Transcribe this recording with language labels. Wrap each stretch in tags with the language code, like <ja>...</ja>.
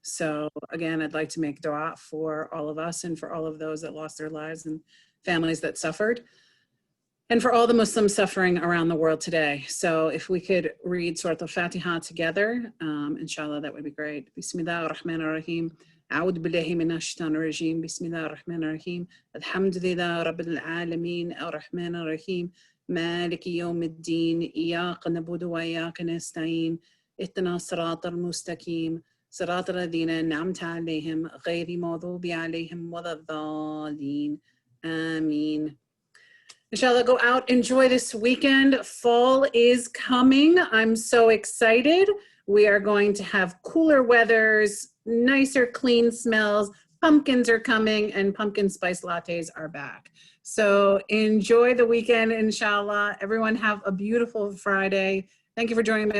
<en>So again, I'd like to make dua for all of us and for all of those that lost their lives and families that suffered, and for all the Muslims suffering around the world today. So if we could read Surah Al-Fatiha together, inshallah, that would be great.</en> <ar>Bismillah ar-Rahman ar-Rahim. أعوذ بالله من الشيطان الرجيم بسم الله الرحمن الرحيم الحمد لله رب العالمين الرحمن الرحيم مالك يوم الدين إياك نعبد وإياك نستعين اهدنا الصراط المستقيم صراط الذين أنعمت عليهم غير المغضوب عليهم ولا الضالين آمين.</ar> <en>Inshallah, go out, enjoy this weekend. Fall is coming. I'm so excited. We are going to have cooler weathers, nicer, clean smells. Pumpkins are coming and pumpkin spice lattes are back. So enjoy the weekend, inshallah. Everyone have a beautiful Friday. Thank you for joining me.</en>